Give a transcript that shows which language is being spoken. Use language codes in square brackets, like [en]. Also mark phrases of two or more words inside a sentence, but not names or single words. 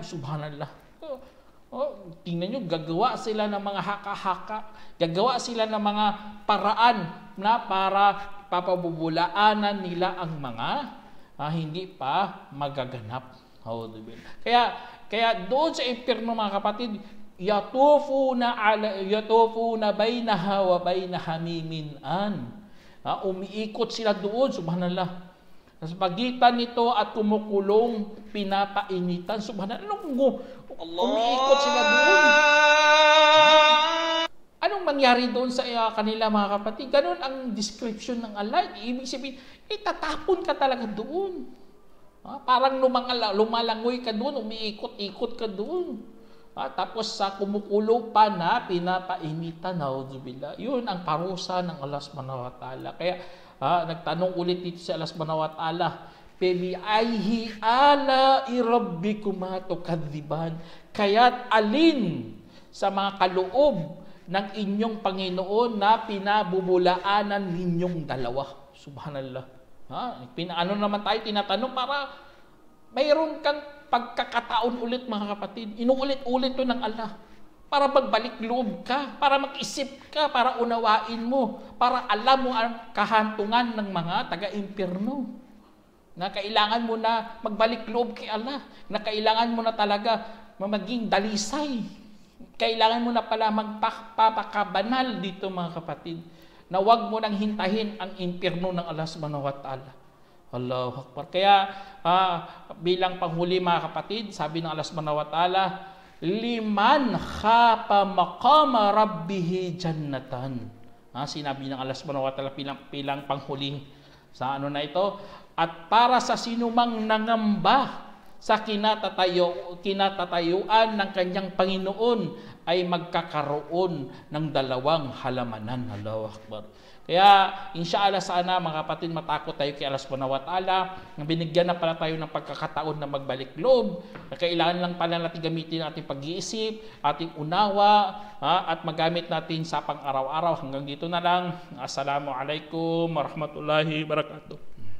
[tl] Subhanallah. Tingnan nyo, gagawa sila ng mga haka-haka. Gagawa sila ng mga paraan na para papabubulaanan nila ang mga hindi pa magaganap. Kaya doon sa impyerno mga kapatid, [ar] يطوفون بينها وبينها حميم آن. [tl] Umiikot sila doon, subhanallah. Sa pagitan nito at kumukulong pinapainitan. Subhanallah, umiikot sila doon. Anong mangyari doon sa kanila mga kapatid? Ganon ang description ng Allah. Ibig sabihin, itatapon ka talaga doon. Parang lumalangoy ka doon, umiikot-ikot ka doon. Tapos sa kumukulo pa na pinapainitan, na'udzubillah. Yun ang parusa ng Allah [ar] سبحانه وتعالى. [tl] Kaya nagtanong ulit dito si Allah [ar] سبحانه وتعالى, "فبأي آلاء ربكما تكذبان?" [tl] Kaya't alin sa mga kaloob ng inyong Panginoon na pinabubulaanan ninyong dalawa? Subhanallah. Ano naman tayo tinatanong para mayroon kang pagkakataon ulit, mga kapatid. Inuulit-ulit to ng Allah. Para magbalik loob ka, para mag-isip ka, para unawain mo, para alam mo ang kahantungan ng mga taga-impyerno. Na kailangan mo na magbalik loob kay Allah. Na kailangan mo na talaga maging dalisay. Kailangan mo na pala magpapakabanal dito, mga kapatid. Na huwag mo nang hintahin ang impyerno ng Allah [ar] سبحانه وتعالى. الله أكبر. [tl] Kaya bilang panghuli, mga kapatid, sabi ng Allah [ar] سبحانه وتعالى, لمن خاف مقام ربه جنتان. [tl] Sinabi ng Allah [ar] سبحانه وتعالى [tl] bilang panghuli sa na ito, at para sa sinumang nangamba sa kinatatayuan ng kanyang Panginoon ay magkakaroon ng dalawang halamanan. [ar] الله أكبر. [tl] Kaya inshallah sana, mga kapatid, matakot tayo kay Allah [ar] سبحانه وتعالى. [tl] Binigyan na pala tayo ng pagkakataon na magbalik loob. Kailangan lang pala natin gamitin ating pag-iisip, ating unawa, at magamit natin sa pang-araw-araw. Hanggang dito na lang. [ar] السلام عليكم ورحمة الله وبركاته.